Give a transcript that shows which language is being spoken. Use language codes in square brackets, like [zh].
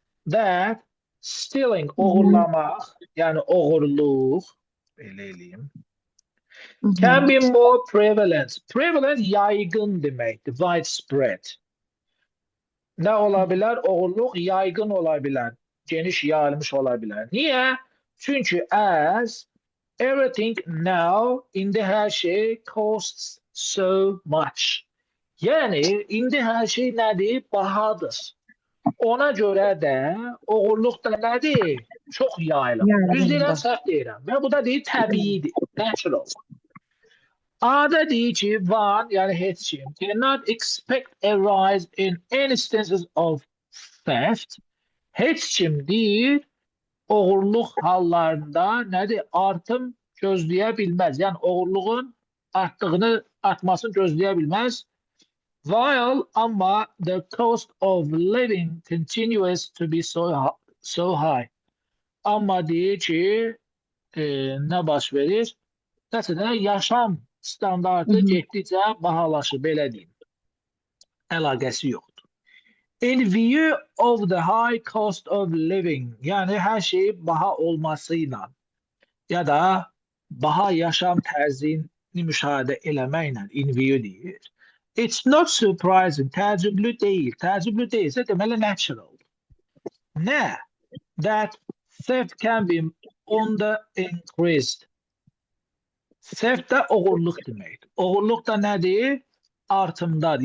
[en] That stealing, [az] oğurlamaq, yəni oğurluq, belə eləyim. [en] Can be more prevalent. Prevalent [az] yaygın deməkdir, [en] widespread. [az] Nə ola bilər? Oğurluq yaygın ola bilər, geniş yayılmış ola bilər. Niyə? [en] Çünki as everything now, [az] indi hər şey [en] costs so much. [az] Yəni, indi hər şey nədir? Bahadır. Ona görə də oğurluq da nədir? Çox yayılıb. Düz deyirəm, səhv deyirəm. Və bu da deyir təbiidir, natural. A'da deyir ki, one, yəni heç kim, [en] cannot expect a rise in instances of theft. [az] Heç kim deyir, oğurluq hallarında nədir? Artım gözləyə bilməz. Yəni, oğurluğun artmasını gözləyə bilməz. [en] While amma the cost of living continues to be so high. [az] Amma deyir ki, nə baş verir? Məsələn, yaşam standartı getdikcə bahalaşır, belə deyim. Əlaqəsi yoxdur. [en] In view of the high cost of living, [az] yəni hər şey baha olmasıyla ya da baha yaşam tərzini müşahidə eləməklə in view deyir. [en] It's not surprising, [az] təəccüblü deyil. Təəccüblü deyilsə deməli natural. Nə? [en] That theft can be on the increased. [az] Theft də oğurluq deməkdir. Oğurluq da nədir? Artımdadır.